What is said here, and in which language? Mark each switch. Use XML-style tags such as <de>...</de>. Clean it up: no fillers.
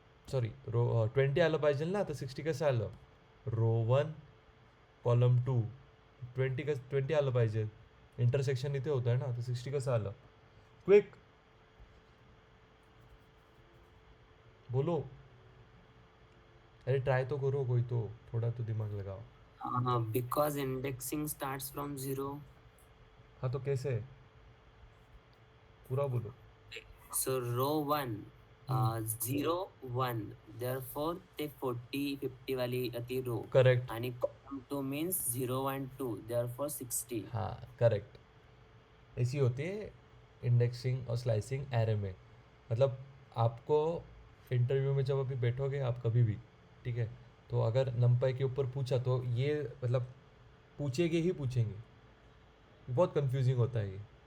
<mr>Sorry, row 20 आलं पाहिजे ना. तर 60 कसं आलं? रो 1 कॉलम 2 20 आलं पाहिजे. इंटरसेक्शन इथे होतं आहे ना. तर 60 कसं आलं?</mr> <hi>क्विक बोलो. अरे ट्राई तो करो कोई तो, थोड़ा तो दिमाग लगाओ.</hi> <en>Because indexing starts from 0.</en> <hi>हाँ तो कैसे? पूरा बोलो.</hi> <en>So row 1 0 1 therefore</en> <mr>ते 40-50 वाली ती रो</mr> <en>Correct. आणि column 2 means 0 1 2 therefore 60.</en> <hi>हाँ करेक्ट. ऐसी होती है इंडेक्सिंग और स्लाइसिंग एरे में. मतलब आपको इंटरव्यू में जब अभी बैठोगे आप कभी भी, ठीक है, तो अगर नंपाई के ऊपर पूछा तो ये मतलब पूछेंगे ही पूछेंगे. बहुत कंफ्यूजिंग होता है ये.</hi>